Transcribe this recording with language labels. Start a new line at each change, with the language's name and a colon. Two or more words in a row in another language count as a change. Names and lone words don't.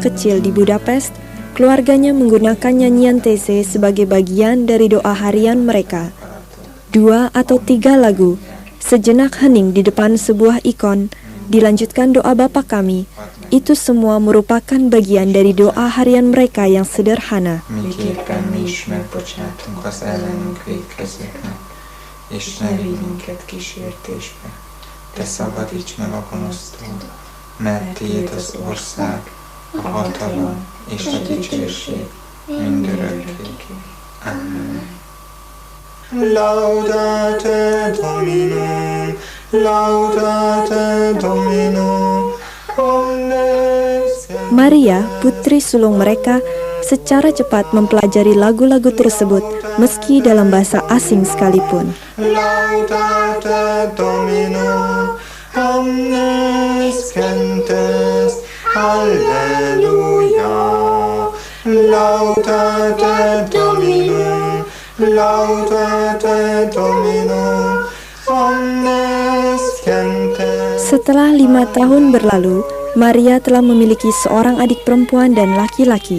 Indonesian: kecil di Budapest, keluarganya menggunakan nyanyian TC sebagai bagian dari doa harian mereka. 2 atau 3 lagu, sejenak hening di depan sebuah ikon, dilanjutkan doa Bapa Kami. Itu semua merupakan bagian dari doa harian mereka yang sederhana.
Hungarian: Mert tiéd az ország, a hatalom és a dicsőség mindörökké. Amen.
Latin: Laudate Dominum, laudate Dominum, omnes.
Indonesian: Maria, putri sulung mereka, secara cepat mempelajari lagu-lagu tersebut meski dalam bahasa asing sekalipun.
Latin: Laudate Dominum, omnes gentes, Halleluja. Laudate Dominum, laudate Dominum, omnes gentes.
Indonesian: Setelah 5 tahun berlalu, Maria telah memiliki seorang adik perempuan dan laki-laki.